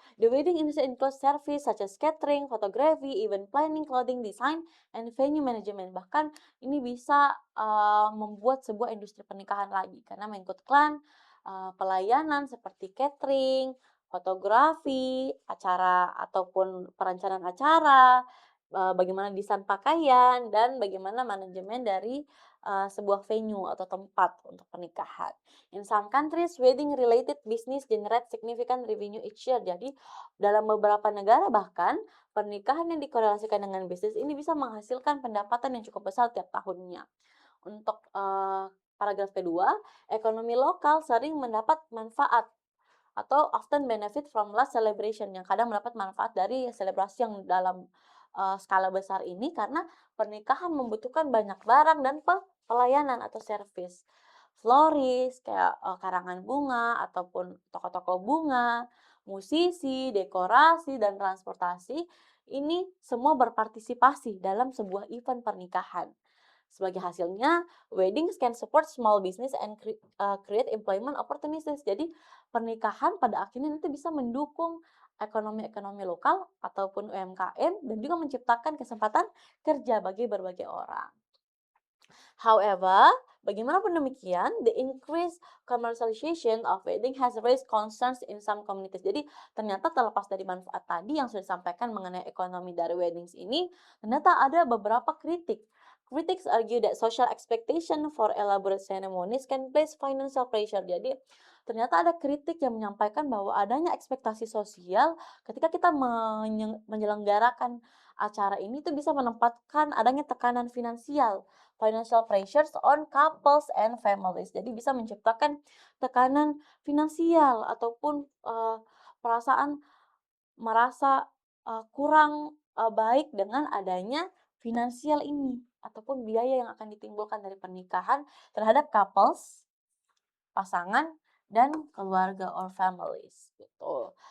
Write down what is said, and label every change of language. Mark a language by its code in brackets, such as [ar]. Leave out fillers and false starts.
[en] The wedding industry includes service such as catering, photography, event planning, clothing design, and venue management. [id] Bahkan ini bisa membuat sebuah industri pernikahan lagi karena mengikutkan pelayanan seperti catering, fotografi, acara ataupun perencanaan acara, bagaimana desain pakaian, dan bagaimana manajemen dari sebuah venue atau tempat untuk pernikahan. [en] In some countries, wedding-related business generate significant revenue each year. [id] Jadi, dalam beberapa negara bahkan, pernikahan yang dikorelasikan dengan bisnis ini bisa menghasilkan pendapatan yang cukup besar tiap tahunnya. Untuk paragraf kedua, ekonomi lokal sering mendapat manfaat atau [en] often benefit from large celebration, [id] yang kadang mendapat manfaat dari selebrasi yang dalam skala besar ini karena pernikahan membutuhkan banyak barang dan pelayanan atau service. Floris, kayak karangan bunga ataupun toko-toko bunga, musisi, dekorasi, dan transportasi, ini semua berpartisipasi dalam sebuah event pernikahan. Sebagai hasilnya, [en] weddings can support small business and create employment opportunities. [id] Jadi, pernikahan pada akhirnya nanti bisa mendukung ekonomi-ekonomi lokal ataupun UMKM dan juga menciptakan kesempatan kerja bagi berbagai orang. [en] However, [id] bagaimanapun demikian, [en] the increased commercialization of wedding has raised concerns in some communities. [id] Jadi, ternyata terlepas dari manfaat tadi yang sudah disampaikan mengenai ekonomi dari weddings ini, ternyata ada beberapa kritik. [en] Critics argue that social expectation for elaborate ceremonies can place financial pressure. [id] Jadi, ternyata ada kritik yang menyampaikan bahwa adanya ekspektasi sosial ketika kita menyelenggarakan acara ini itu bisa menempatkan adanya tekanan finansial, [en] financial pressures on couples and families. [id] Jadi bisa menciptakan tekanan finansial ataupun perasaan merasa kurang baik dengan adanya finansial ini ataupun biaya yang akan ditimbulkan dari pernikahan terhadap couples, pasangan, dan keluarga [en] or families [id] gitu.